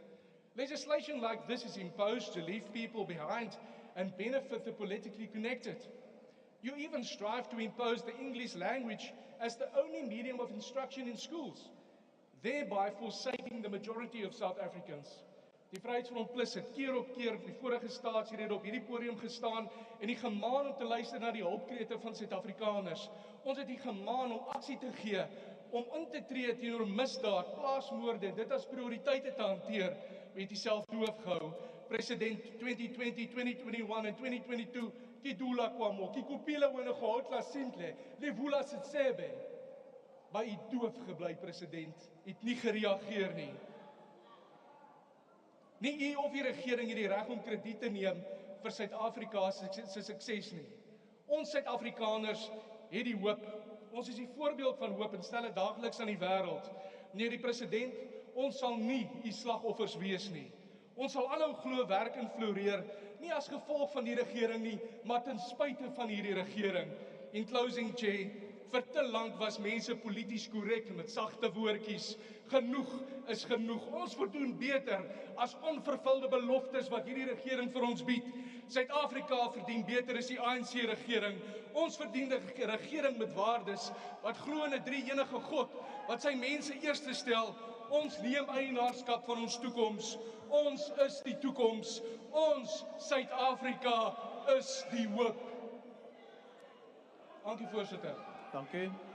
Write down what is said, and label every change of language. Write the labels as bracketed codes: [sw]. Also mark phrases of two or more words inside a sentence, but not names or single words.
[en] Legislation like this is imposed to leave people behind and benefit the politically connected. You even strive to impose the English language as the only medium of instruction in schools, thereby forsaking the majority of South Africans. [af] Die Vryheidsfront Plus het keer op keer op die vorige staatsrede op hierdie podium gestaan en die gemaan om te luister na die hulpkrete van Suid-Afrikaners. Ons het die gemaan om aksie te gee, om in te tree teenoor misdaad, plaasmoorde, dit as prioriteite te hanteer. We het jouself doof gehou. President 2020, 2021 en 2022, kidula kwamo, kikupila wena gehoutla simple, levula sitsebe. Maar u doof gebly, president, u het nie gereageer nie. Nie u of die regering het die reg om krediet te neem vir Suid-Afrika se sukses nie. Ons Suid-Afrikaners het die hoop. Ons is die voorbeeld van hoop en stel dit daagliks aan die wêreld. Meneer die president, ons sal nie u slagoffers wees nie. Ons sal aanhou glo werk en floreer, nie as gevolg van die regering nie, maar ten spyte van hierdie regering. [en] In closing, Chair, [af] vir te lank was mense polities korrek met sagte woordjies. Genoeg is genoeg. Ons voldoen beter as onvervulde beloftes wat hierdie regering vir ons bied. Suid-Afrika verdien beter as die ANC-regering. Ons verdien 'n regering met waardes wat glo in 'n drie-enige God, wat sy mense eerste stel. Ons neem eienaarskap van ons toekoms. Ons is die toekoms. Ons Suid-Afrika is die hoop. Dankie, voorsitter. Dankie.